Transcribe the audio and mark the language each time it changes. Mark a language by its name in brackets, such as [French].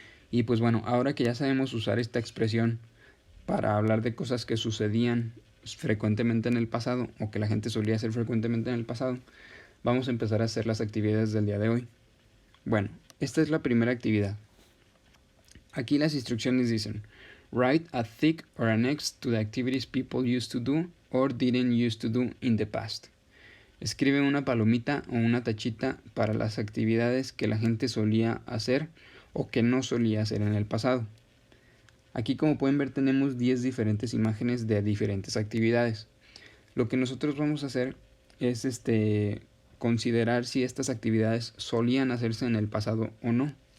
[Spanish] Y pues bueno, ahora que ya sabemos usar esta expresión para hablar de cosas que sucedían frecuentemente en el pasado, o que la gente solía hacer frecuentemente en el pasado, vamos a empezar a hacer las actividades del día de hoy. Bueno, esta es la primera actividad. Aquí las instrucciones dicen: [English] write a tick or an X to the activities people used to do or didn't used to do in the past. [Spanish] Escribe una palomita o una tachita para las actividades que la gente solía hacer o que no solía hacer en el pasado. Aquí, como pueden ver, tenemos 10 diferentes imágenes de diferentes actividades. Lo que nosotros vamos a hacer es considerar si estas actividades solían hacerse en el pasado o no.